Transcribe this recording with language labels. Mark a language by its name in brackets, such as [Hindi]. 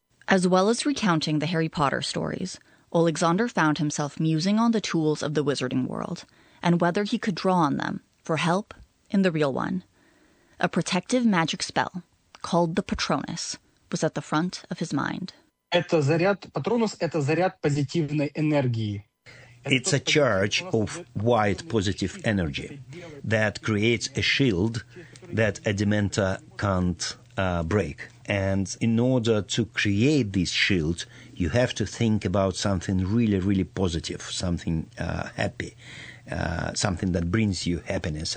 [English] As well as recounting the Harry Potter stories, Alexander found himself musing on the tools of the wizarding world and whether he could draw on them for help in the real one. A protective magic spell, called the Patronus, was at the front of his mind. [Russian] Patronus – это заряд позитивной энергии. [English] It's a charge of white positive energy that creates a shield that a dementor can't break. And in order to create this shield, you have to think about something really, really positive, something happy, something that brings you happiness.